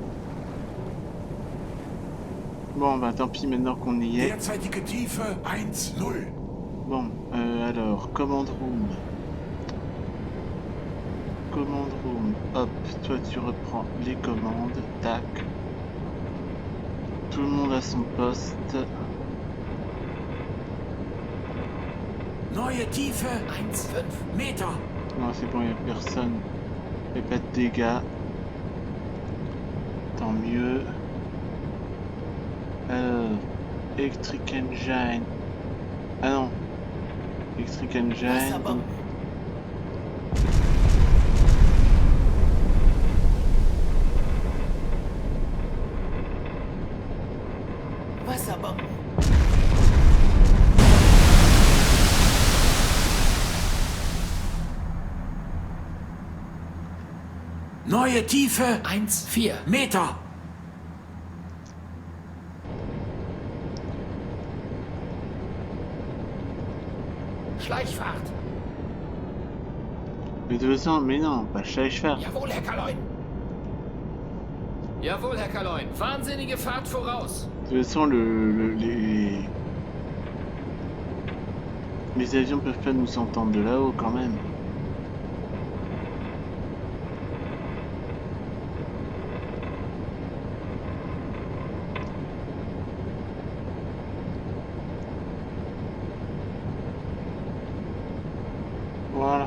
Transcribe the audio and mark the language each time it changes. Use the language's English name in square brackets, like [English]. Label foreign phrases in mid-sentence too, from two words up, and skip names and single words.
[French] Bon, bah tant pis maintenant qu'on y est. [German] Derzeitige Tiefe 1-0. [French] Bon, alors, [English] command room. Command room, [French] hop, toi tu reprends les commandes, tac. Tout le monde à son poste. [German] Neue Tiefe 1,5 Meter. [French] Non, c'est bon, il n'y a personne. Il n'y a pas de dégâts. Tant mieux. Alors, [English] Electric Engine. [French] Ah non. [English] Electric Engine. [German] Wasserbomben. Wasserbomben. Neue Tiefe 1,4 Meter. Schleichfahrt. [French] Mais de toute façon, mais non, pas Schleichfahrt. [German] Jawohl, Herr Kaloin. Jawohl, Herr Kaloin. Wahnsinnige Fahrt voraus. [French] De toute façon, les Les avions peuvent pas nous entendre de là-haut quand même. Voilà.